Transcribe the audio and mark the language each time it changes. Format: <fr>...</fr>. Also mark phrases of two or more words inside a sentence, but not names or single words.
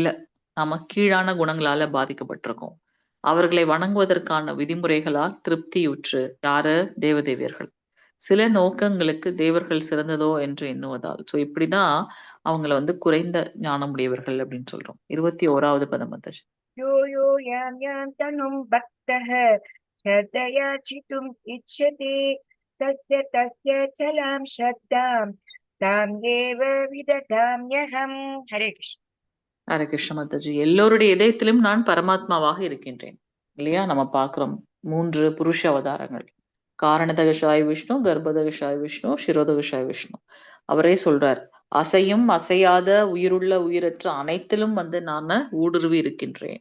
<ta>நாம கீழான குணங்களால பாதிக்கப்பட்டிருக்கோம். அவர்களை வணங்குவதற்கான விதிமுறைகளால் திருப்தியுற்று யாரு? தேவதேவியர்கள் சில நோக்கங்களுக்கு தேவர்கள் சிறந்ததோ என்று எண்ணுவதால். சோ இப்படிதான் அவங்கள வந்து குறைந்த ஞானம் உடையவர்கள் அப்படின்னு சொல்றோம். 21வது பதம் மாதாஜி.</ta> <sa>यो यो यां यां तनुं भक्तः श्रद्धया चितुम् इच्छति तस्य तस्य चलां श्रद्धां ताम् एव विदधाम्यहम्. हरे कृष्ण.</sa> <ta>ஹரே கிருஷ்ண மாதாஜி. எல்லோருடைய இதயத்திலும் நான் பரமாத்மாவாக இருக்கின்றேன் இல்லையா? நம்ம பாக்குறோம் 3 புருஷ அவதாரங்கள். காரணதகஷாய் விஷ்ணு, கர்ப்பதகஷாய் விஷ்ணு, சிரோதகஷாய் விஷ்ணு. அவரே சொல்றார், அசையும் அசையாத உயிருள்ள உயிரற்ற அனைத்திலும் வந்து நாம ஊடுருவி இருக்கின்றேன்.</ta>